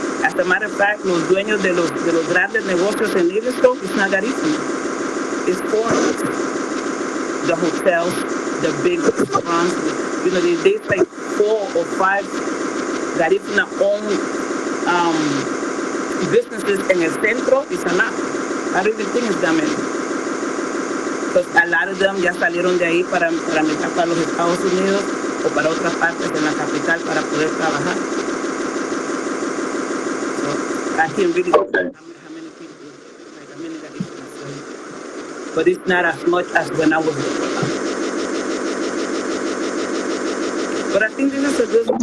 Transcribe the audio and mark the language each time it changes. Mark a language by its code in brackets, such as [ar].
[en] As a matter of fact, [es] los dueños de los grandes negocios en Livingston, [en] it's not Garifuna, it's foreigners. The hotels, the big restaurants, there's like 4 or 5 Garifuna-owned businesses [es] en el centro y Saná. [en] I really think it's that many. Because a lot of them [es] ya salieron de ahí para migrar para los Estados Unidos o para otras partes de la capital para poder trabajar. [en] So I can't really say how many people, like how many Garifunas. But it's not as much as when I was there. But I think this is a good one.